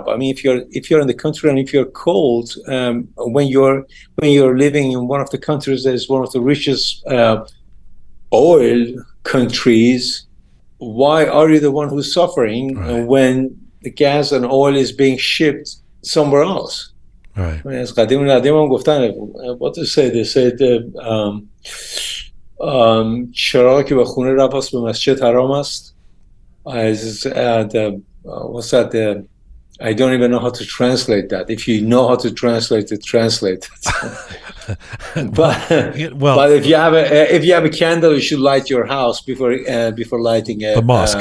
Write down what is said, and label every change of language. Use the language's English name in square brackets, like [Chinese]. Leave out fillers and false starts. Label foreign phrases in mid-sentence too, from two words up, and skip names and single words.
[English] I mean, if you're in the country and if you're cold, when you're living in one of the countries that is one of the richest oil countries, why are you the one who's suffering when the gas and oil is being shipped somewhere else? Right. [Persian] As قدیم گفتن, [English] what to say? They said [Persian] چراغ که به خونه رفت به مسجد حرام است. [English] What's that? I don't even know how to translate that. If you know how to translate it, translate it. but if you have a candle, you should light your house before lighting a mosque.